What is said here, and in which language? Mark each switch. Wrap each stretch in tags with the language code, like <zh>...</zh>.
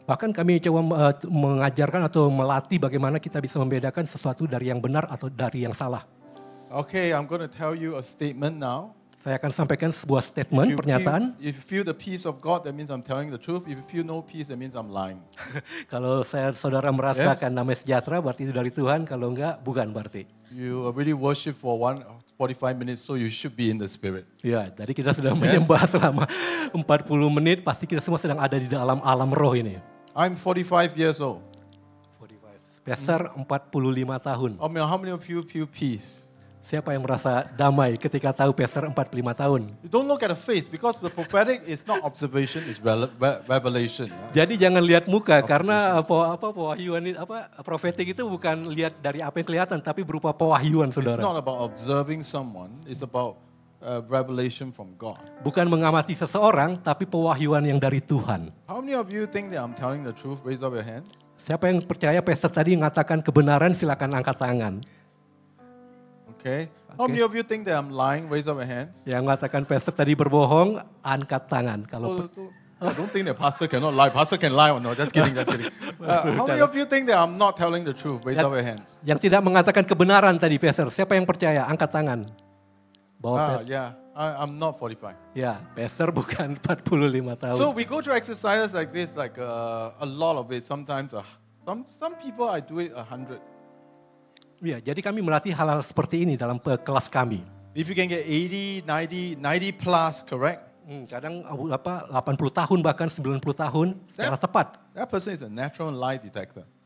<id>Bahkan kami coba mengajarkan atau melatih bagaimana kita bisa membedakan sesuatu dari yang benar atau dari yang salah.</id> <en>Okay, I'm going to tell you a statement now.</en> <id>Saya akan sampaikan sebuah statement, pernyataan.</id> <en>If you feel the peace of God, that means I'm telling the truth. If you feel no peace, that means I'm lying.</en> <id>Kalau saudara merasakan damai sejahtera, berarti itu dari Tuhan. Kalau enggak, bukan berarti.</id> <en>You already worship for 45 minutes, so you should be in the spirit.</en> <id>Ya, jadi kita sudah menyembah selama 40 menit, pasti kita semua sedang ada di dalam alam roh ini.</id> <en>I'm 45 years old.</en> <id>Pastor 45 tahun.</id> <en>How many of you feel peace?</en> <id>Siapa yang merasa damai ketika tahu Pastor 45 tahun?</id> <en>You don't look at the face because the prophetic is not observation, it's revelation. Yeah?</en> <id>Jadi jangan lihat muka karena pewahyuan profetik itu bukan lihat dari apa yang kelihatan tapi berupa pewahyuan</id> <en>It's</en> <id>saudara.</id> <en>not about observing someone, it's about revelation from God.</en> <id>Bukan mengamati seseorang tapi pewahyuan yang dari Tuhan.</id> <en>How many of you think that I'm telling the truth? Raise up your hand.</en> <id>Siapa yang percaya Pastor tadi mengatakan kebenaran silakan angkat tangan.</id> <en>Okay. How many of you think that I'm lying? Raise up your hands.</en> <id>Yang mengatakan Pastor tadi berbohong angkat tangan. Kalau</id> <en>I don't think that pastor cannot lie. Pastor can lie. No, just kidding, just kidding. How many of you think that I'm not telling the truth? Raise up your hands.</en> <id>yang tidak mengatakan kebenaran tadi Pastor, siapa yang percaya? Angkat tangan. Bahwa</id> <en>Yeah, I'm not 45.</en> <id>ya, Pastor bukan 45 tahun.</id> <en>So we go through exercises like this, like a lot of it. Sometimes some people I do it 100.</en> <id>Ya, jadi kami melatih hal-hal seperti ini dalam kelas kami.</id> <en>If you can get 80, 90 plus, correct?</en> <id>Kadang 80 tahun bahkan 90 tahun secara tepat.</id> <en>That person is a natural lie detector.</en>